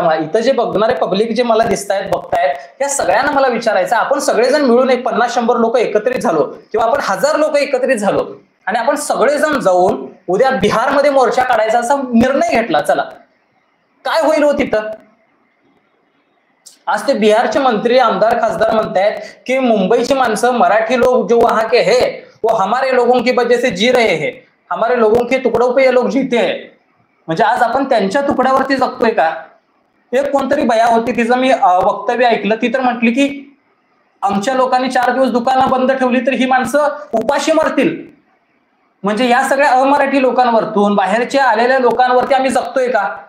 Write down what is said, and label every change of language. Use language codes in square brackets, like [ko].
[mr] मला इथं जे बघणारे पब्लिक जे मला दिसतायत बघतायत, या सगळ्यांना मला विचारायचं, आपण सगळेजण मिळून एक 50-100 लोक एकत्रित झालो किंवा आपण 1000 लोक एकत्रित झालो आणि आपण सगळेजण जाऊन उद्या बिहारमध्ये मोर्चा काढायचा असा निर्णय घेतला, चला काय होईल हो तिथं? आज ते बिहारचे मंत्री आमदार खासदार म्हणतायत की मुंबईची माणसं [hi] मराठी लोग जो वहां के हैं वो हमारे लोगों की वजह से जी रहे हैं, हमारे लोगों के तुकड़ों पे ये लोग जीते हैं. [mr] म्हणजे आज आपण त्यांच्या तुकड्यावरती जगतोय का? एक कोणतरी बया होती, तिचं मी वक्तव्य ऐकलं. ती तर म्हटली की आमच्या लोकांनी 4 दिवस दुकानं बंद ठेवली तर ही माणसं उपाशी मरतील. म्हणजे या सगळ्या अमराठी लोकांवरतून बाहेरच्या आलेल्या लोकांवरती आम्ही जगतोय का?